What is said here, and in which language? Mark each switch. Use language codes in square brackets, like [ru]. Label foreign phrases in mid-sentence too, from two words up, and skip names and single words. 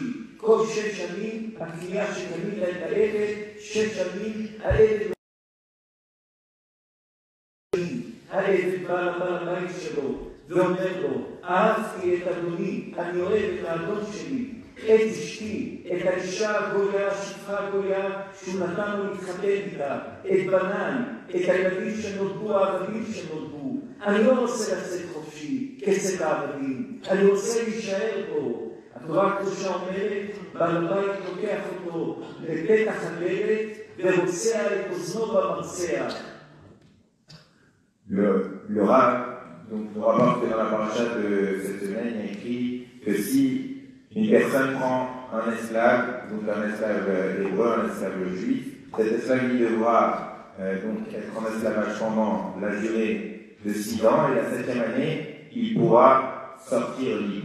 [he] כל 6 שנים הקנייה שקנית את העבד, 6 שנים העבד בא לבעל הבית שלו ואומר לו, אהבתי את אדוני, אני אוהב את האדון שלי, את אשתי, את האישה הגויה, השפחה הגויה שהוא נתן לו להתחתן איתה, את בניי, את הילדים שנולדו, העבדים שנולדו. אני לא רוצה לצאת חופשי כצאת העבדים, אני רוצה להישאר פה. התורה הקדושה אומרת, בעל הבית לוקח אותו לפתח הדלת ורוצע את אוזנו במרצע. [fr] Le Rav, donc nous rapporte que dans la paracha de cette semaine, il y a écrit que si une personne prend un esclave, donc un esclave hébreu, un esclave juif, cet esclave il devra donc être en esclavage pendant la durée de 6 ans, et la 7e année, il pourra sortir libre.